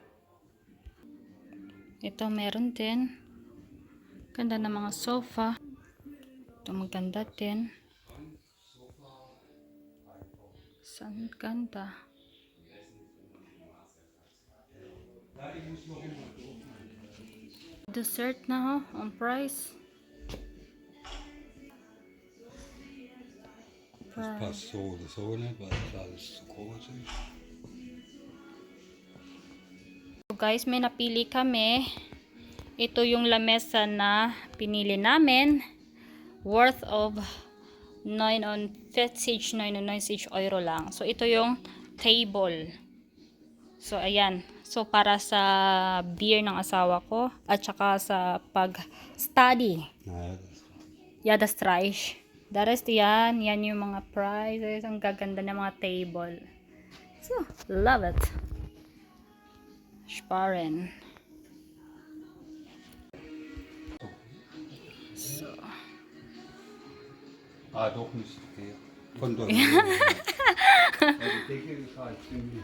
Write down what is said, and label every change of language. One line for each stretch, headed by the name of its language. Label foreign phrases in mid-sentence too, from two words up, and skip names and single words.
Filipino: Ito meron din. Ganda ng mga sofa. Ito maganda din. Saan ganda? Dessert na
English: on price.
German: Das passt so oder so nicht, weil das alles zu groß ist.
Filipino: So guys, may napili kami. Ito yung lamesa na pinili namin.
English: Worth of 9.50 euro lang.
Filipino: So, ito yung table. So, ayan. So, para sa beer ng asawa ko at saka sa pag-study.
German: Naja, Ja, das Reich.
English: The rest yan.
Filipino: Yan yung mga prizes. Ang gaganda ng mga table.
English: So, love it.
German: Sparen. So, doch nicht so viel. Von der Höhe. Die Decke ist halt ziemlich